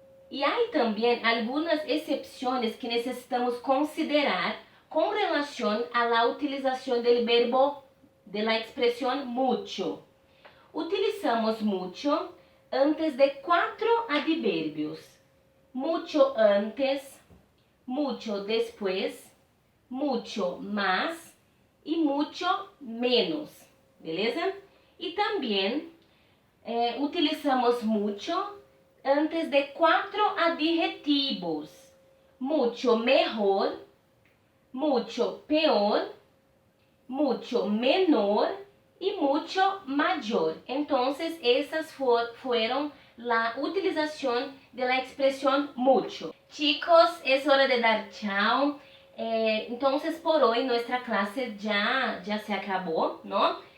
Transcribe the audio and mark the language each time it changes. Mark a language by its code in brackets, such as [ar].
[pt] E há também algumas exceções que necessitamos considerar com relação à la utilização do verbo de la expressão mucho. [es] Utilizamos mucho antes de 4 adverbios. Mucho antes, mucho después, mucho más mucho menos, [pt] beleza? E também utilizamos mucho antes de 4 adjetivos. [es] Mucho mejor, mucho peor, mucho menor y mucho mayor. Entonces, esas fueron la utilización de la expresión mucho. Chicos, es hora de dar chao. Entonces, por hoy nuestra clase ya se acabó, ¿no?